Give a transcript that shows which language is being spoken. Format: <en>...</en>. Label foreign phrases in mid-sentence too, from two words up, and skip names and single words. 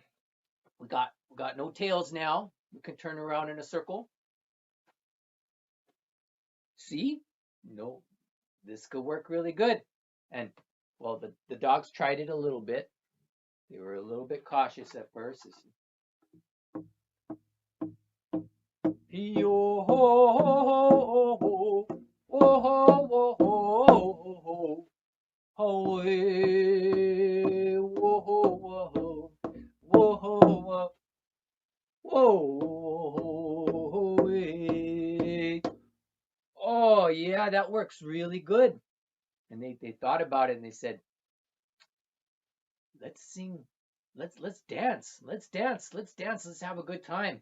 <en>We got no tails now. We can turn around in a circle. See? No, this could work really good. And well, the dogs tried it a little bit. They were a little bit cautious at first. Yo ho ho ho ho ho ho ho hey whoa whoa whoa whoa hey. Oh yeah, that works really good. And they thought about it and they said, let's sing, let's dance, let's have a good time.</en>